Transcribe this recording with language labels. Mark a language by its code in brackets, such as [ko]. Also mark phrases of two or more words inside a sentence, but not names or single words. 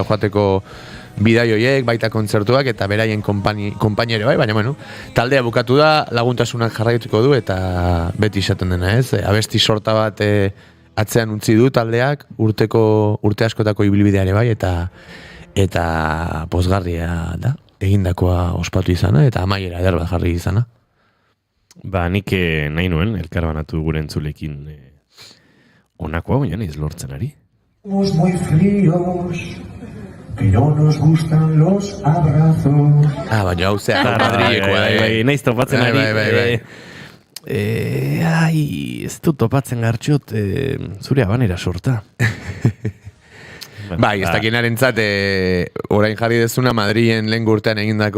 [eu] joateko bidai horiek, baita kontzertuak eta beraien konpainere bai, baina bueno, taldea bukatu da, laguntasunak jarraituko du eta beti izaten dena ez, abesti sorta bat atzean utzi du taldeak, urte askotako ibilbideare bai, eta pozgarria da, egindakoa ospatu izana eta amaiera eder bat jarri izana. Nik nahi nuen, elkarbanatu gure entzulekin onakoa, baina nahiz lortzen ari. [es] Somos muy fríos, que no nos gustan los abrazos. [eu] Baina hau zea, Madrilekoa da. Nahiz topatzen ari. Ez du topatzen Gartxot, zure abanera sorta. Ez dakinaren zat, orain jarri dezuna Madrilen lehen urtean egindako